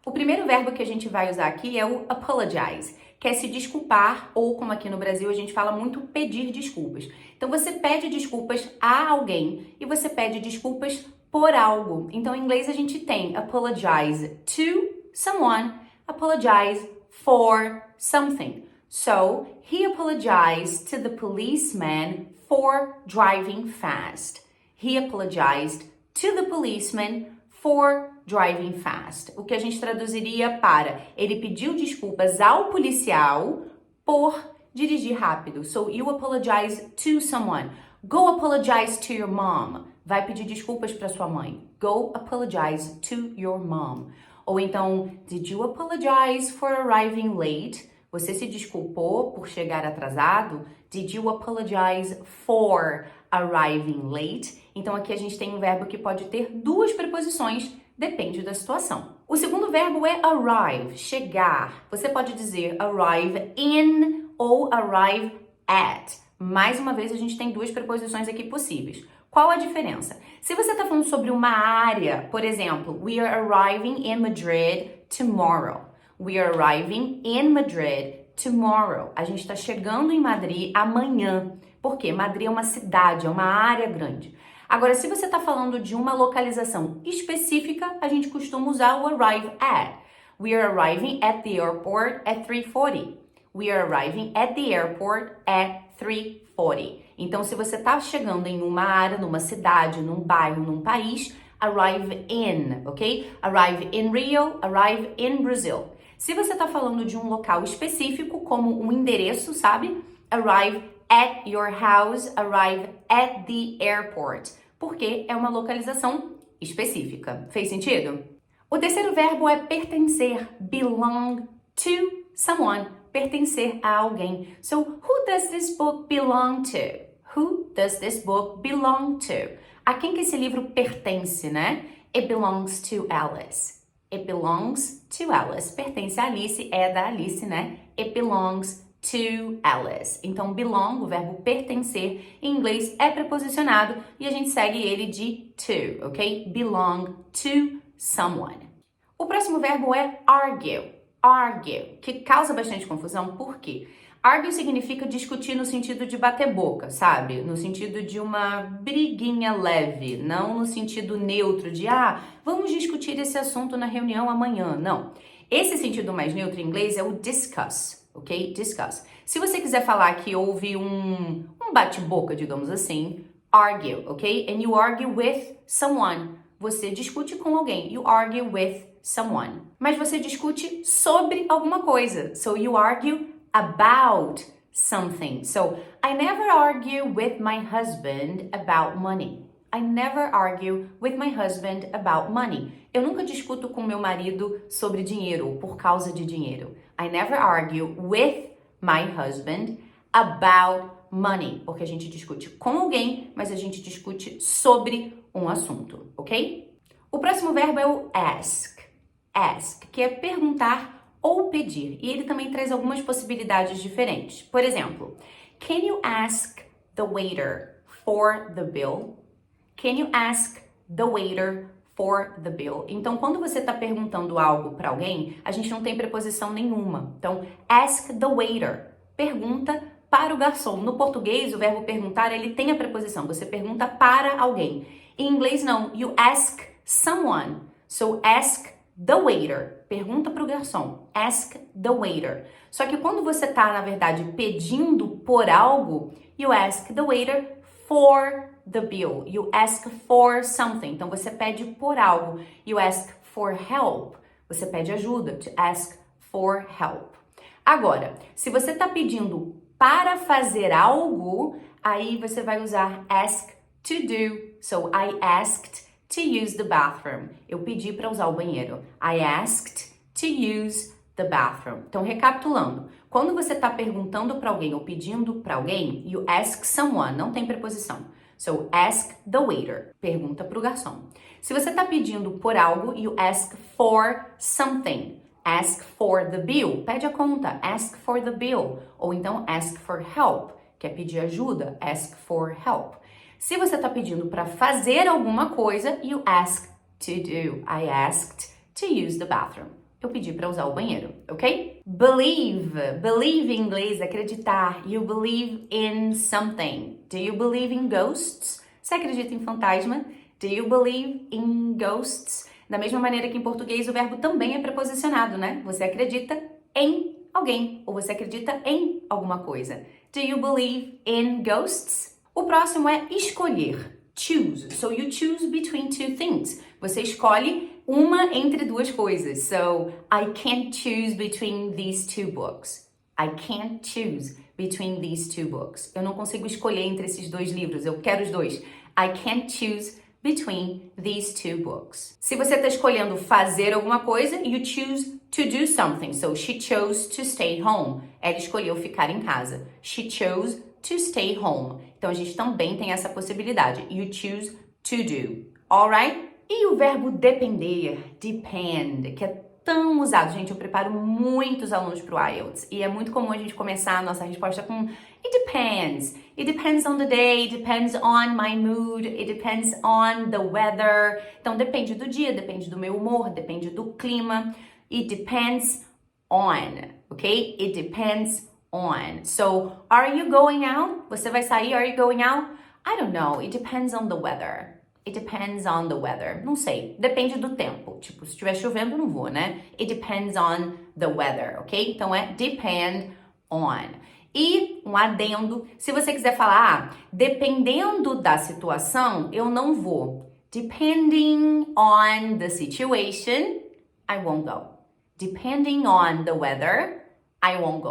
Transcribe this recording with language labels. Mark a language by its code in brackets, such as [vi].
[pt] O primeiro verbo que a gente vai usar aqui é o apologize, que é se desculpar, ou como aqui no Brasil a gente fala muito, pedir desculpas. Então você pede desculpas a alguém e você pede desculpas por algo. Então em inglês a gente tem [en] apologize to someone, apologize for something. So, he apologized to the policeman for driving fast. He apologized to the policeman for driving fast. [pt] O que a gente traduziria para ele pediu desculpas ao policial por dirigir rápido. [en] So, you apologize to someone. Go apologize to your mom. [pt] Vai pedir desculpas para sua mãe. [en] Go apologize to your mom. [pt] Ou então, [en] did you apologize for arriving late? [pt] Você se desculpou por chegar atrasado? [en] Did you apologize for arriving late? [pt] Então aqui a gente tem um verbo que pode ter 2 preposições, depende da situação. O segundo verbo é arrive, chegar. Você pode dizer arrive in ou arrive at. Mais uma vez a gente tem 2 preposições aqui possíveis. Qual a diferença? Se você está falando sobre uma área, por exemplo, [en] we are arriving in Madrid tomorrow. We are arriving in Madrid tomorrow. [pt] A gente está chegando em Madrid amanhã. Por quê? Madrid é uma cidade, é uma área grande. Agora, se você está falando de uma localização específica, a gente costuma usar o arrive at. [en] We are arriving at the airport at 3:40. We are arriving at the airport at 3:40. [pt] Então, se você está chegando em uma área, numa cidade, num bairro, num país, [en] arrive in, [pt] ok? [en] Arrive in Rio, arrive in Brazil. [pt] Se você está falando de um local específico, como um endereço, sabe? [en] Arrive at your house, arrive at the airport. [pt] Porque é uma localização específica. Fez sentido? O terceiro verbo é pertencer, belong to someone. Pertencer a alguém. [en] So, who does this book belong to? Who does this book belong to? [pt] A quem que esse livro pertence, né? [en] It belongs to Alice. It belongs to Alice. [pt] Pertence a Alice, é da Alice, né? [en] It belongs to Alice. [pt] Então, belong, o verbo pertencer, em inglês é preposicionado e a gente segue ele de to, ok? [en] Belong to someone. [pt] O próximo verbo é argue. Argue, que causa bastante confusão, por quê? Argue significa discutir no sentido de bater boca, sabe? No sentido de uma briguinha leve, não no sentido neutro de, vamos discutir esse assunto na reunião amanhã, não. Esse sentido mais neutro em inglês é o discuss, ok? Discuss. Se você quiser falar que houve um bate-boca, digamos assim, argue, ok? [en] And you argue with someone. [pt] Você discute com alguém. [en] You argue with someone. [pt] Mas você discute sobre alguma coisa. [en] So you argue about something. So I never argue with my husband about money. I never argue with my husband about money. [pt] Eu nunca discuto com meu marido sobre dinheiro, ou por causa de dinheiro. [en] I never argue with my husband about money. [pt] Porque a gente discute com alguém, mas a gente discute sobre um assunto, ok? O próximo verbo é o ask. Ask, que é perguntar ou pedir. E ele também traz algumas possibilidades diferentes. Por exemplo, [en] can you ask the waiter for the bill? Can you ask the waiter for the bill? [pt] Então, quando você está perguntando algo para alguém, a gente não tem preposição nenhuma. Então, [en] ask the waiter. [pt] Pergunta para o garçom. No português, o verbo perguntar, ele tem a preposição. Você pergunta para alguém. Em inglês, não. [en] You ask someone. So, ask the waiter. [pt] Pergunta para o garçom. Ask the waiter. Só que quando você está, na verdade, pedindo por algo, [en] you ask the waiter for the bill. You ask for something. [pt] Então, você pede por algo. [en] You ask for help. [pt] Você pede ajuda. [en] To ask for help. [pt] Agora, se você está pedindo para fazer algo, aí você vai usar [en] ask to do. So, I asked to use the bathroom. [pt] Eu pedi para usar o banheiro. [en] I asked to use the bathroom. [pt] Então, recapitulando. Quando você está perguntando para alguém ou pedindo para alguém, [en] you ask someone. [pt] Não tem preposição. [en] So, ask the waiter. [pt] Pergunta para o garçom. Se você está pedindo por algo, [en] you ask for something. Ask for the bill. [pt] Pede a conta. [en] Ask for the bill. [pt] Ou então, [en] ask for help. [pt] Que é pedir ajuda. [en] Ask for help. [pt] Se você está pedindo para fazer alguma coisa, [en] you ask to do. I asked to use the bathroom. [pt] Eu pedi para usar o banheiro, ok? [en] Believe. Believe [pt] em inglês, acreditar. [en] You believe in something. Do you believe in ghosts? [pt] Você acredita em fantasma? [en] Do you believe in ghosts? [pt] Da mesma maneira que em português o verbo também é preposicionado, né? Você acredita em alguém ou você acredita em alguma coisa. [en] Do you believe in ghosts? [pt] O próximo é escolher. [en] Choose. So you choose between two things. [pt] Você escolhe uma entre duas coisas. [en] So, I can't choose between these two books. I can't choose between these two books. [pt] Eu não consigo escolher entre esses dois livros. Eu quero os dois. [en] I can't choose between these two books. [pt] Se você está escolhendo fazer alguma coisa, [en] you choose to do something. So, she chose to stay home. [pt] Ela escolheu ficar em casa. [en] She chose to stay home. [pt] Então, a gente também tem essa possibilidade. [en] You choose to do. Alright? [pt] E o verbo depender, depend, que é tão usado. Gente, eu preparo muitos alunos para o IELTS. E é muito comum a gente começar a nossa resposta com [en] it depends. It depends on the day, it depends on my mood, it depends on the weather. [pt] Então, depende do dia, depende do meu humor, depende do clima. [en] It depends on, ok? It depends on. So, are you going out? [pt] Você vai sair? [en] Are you going out? I don't know. It depends on the weather. It depends on the weather. [pt] Não sei. Depende do tempo. Tipo, se estiver chovendo, eu não vou, né? [en] It depends on the weather, ok? [pt] Então, é [en] depend on. [pt] E um adendo, se você quiser falar, dependendo da situação, eu não vou. [en] Depending on the situation, I won't go. Depending on the weather, I won't go.